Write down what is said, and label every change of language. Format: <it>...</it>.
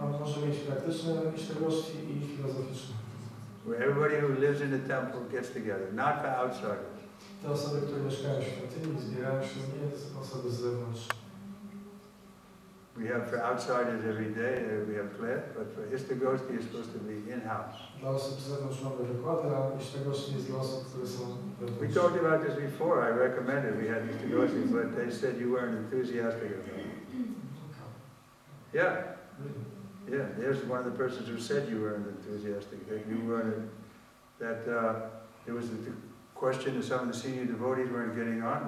<pl>Możemy mieć praktyczne Istagosti i filozoficzne.</pl> <en>Where everybody who lives in the temple gets together, not for outsiders.</en> <pl>Te osoby, które mieszkają w świątyni, zbierają się nie osoby z zewnątrz.</pl> <en>We have for outsiders every day, we have class, but for Istagosti is supposed to be in-house.</en> <pl>Dla osób z zewnątrz mamy wykłady, a Istagosti jest dla osób, które są wewnątrz.</pl> <en>We talked about this before, I recommended we had Istagosti, but they said you weren't enthusiastic about it. Yeah. Yeah, there's one of the persons who said you weren't enthusiastic, that you weren't, that there was the question that some of the senior devotees weren't getting on.</en>